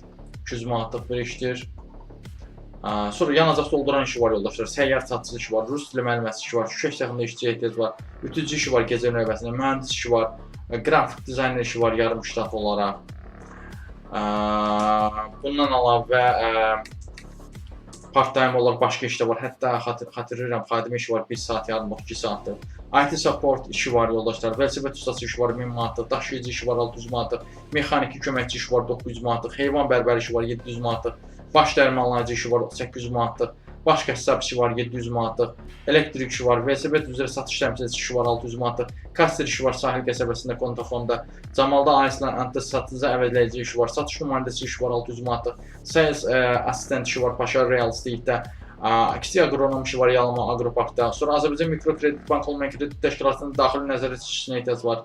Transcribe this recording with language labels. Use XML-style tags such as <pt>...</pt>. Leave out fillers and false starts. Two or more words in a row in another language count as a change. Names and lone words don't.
<az>200 manatlıq bir işdir. Sonra yanacaq dolduran işi var yoldaşlar, səyyar satıcı işi var, rus dili müəlliməsi işi var, şüşə cəxində işçiyə ehtiyac var, ütücü işi var gecə növbəsində, mühəndis işi var, qrafik dizayner işi var yarım ştat olaraq. Bundan əlavə part-time olaraq başqa işdə var. Hətta xatırlayıram, xadimə işi var 1 saat yarımlıq, 2 saatlıq. IT support işi var yoldaşlar, velosiped ustası işi var 1000 manatlıq, daşıyıcı işi var 600 manatlıq, mexaniki köməkçi işi var 900 manatlıq, heyvan bərbəri işi var 700 manatlıq, baş dərmanlayıcı işi var 800 manatlıq, baş qəssab işi var 700 manatlıq, elektrik işi var, velosiped üzrə satış təmsilçisi işi var 600 manatlıq, kasser işi var Sahil qəsəbəsində Kontafonda, Camalda Ayslan satıcı əvəzləyici işi var, satış nümayəndəsi işi var 600 manatlıq,</az> <en>sales assistent</en> <az>işi var Paşa Real Estate-də, kiçik aqronom işi var Yalama Aqroparkda, sonra Azərbaycan Mikrokredit Bank olmayan kredit təşkilatının daxili nəzarətçisinə ehtiyac var.</az>